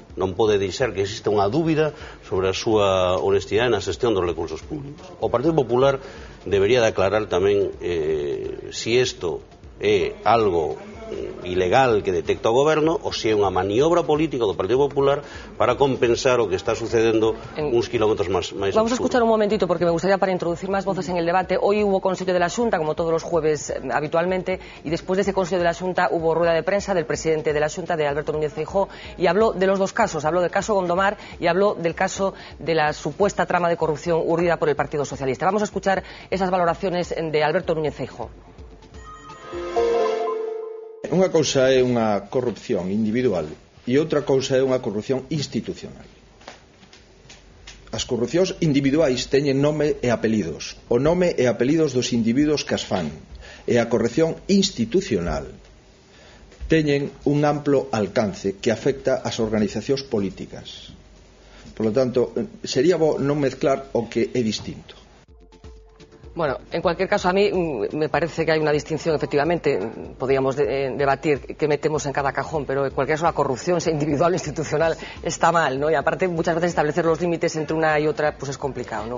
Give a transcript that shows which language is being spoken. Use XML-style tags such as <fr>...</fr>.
<gl>Non pode deixar que exista unha dúbida sobre a súa honestidade na xestión dos recursos públicos. O Partido Popular debería de aclarar tamén si isto é algo ilegal que detecta o goberno ou se é unha maniobra política do Partido Popular para compensar o que está sucedendo uns kilómetros máis.</gl> <es>Vamos a escuchar un momentito porque me gustaría para introducir más voces en el debate. Hoy hubo Consejo de la Xunta, como todos los jueves habitualmente, y después de ese Consejo de la Xunta hubo rueda de prensa del presidente de la Xunta, de Alberto Núñez Feijóo, y habló de los dos casos. Habló del caso Gondomar y habló del caso de la supuesta trama de corrupción urdida por el Partido Socialista. Vamos a escuchar esas valoraciones de Alberto Núñez Feijóo.</es> <gl>Unha cousa é unha corrupción individual e outra cousa é unha corrupción institucional. As corrupcións individuais teñen nome e apelidos, o nome e apelidos dos individuos que as fan, e a corrupción institucional teñen un amplo alcance que afecta ás organizacións políticas.</gl> <es>Por lo tanto,</es> <gl>sería bo non mezclar o que é distinto.</gl> <es>Bueno, en cualquier caso, a mí me parece que hay una distinción, efectivamente, podríamos debatir qué metemos en cada cajón, pero en cualquier caso la corrupción, sea individual o institucional, está mal, ¿no? Y aparte, muchas veces establecer los límites entre una y otra, pues es complicado, ¿no?</es>